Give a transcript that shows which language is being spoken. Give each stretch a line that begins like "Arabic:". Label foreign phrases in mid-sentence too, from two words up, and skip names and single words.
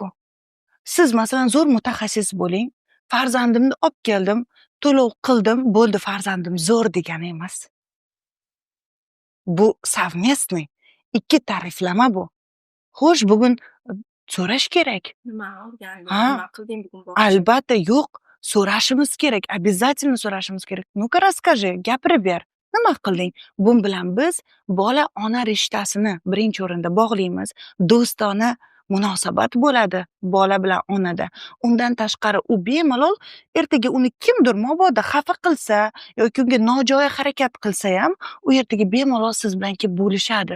Uzbek: Siz masalan zo'r mutaxassis bo'ling. Farzandimni olib keldim, to'lov qildim, bo'ldi farzandim zo'r degani emas. Bu совместный, ikki ta'riflama bu. Xo'sh, bugun so'rash kerak. Nima olganding? Ha. Nima qilding bugun? Albatta yo'q, so'rashimiz kerak, обязательно so'rashimiz kerak.
Russian: Ну-ка расскажи,
Uzbek: gapirib ber. Nima qilding? Bu bilan biz bola ona rishtasini birinchi o'rinda bog'laymiz. Do'stona munosabat bo'ladi bola bilan onada. Undan tashqari u bemalol ertaga uni kimdir mabodo xafa qilsa yoki unga nojo'ya harakat qilsa ham, u ertaga bemalol siz bilan kelib bo'lishadi.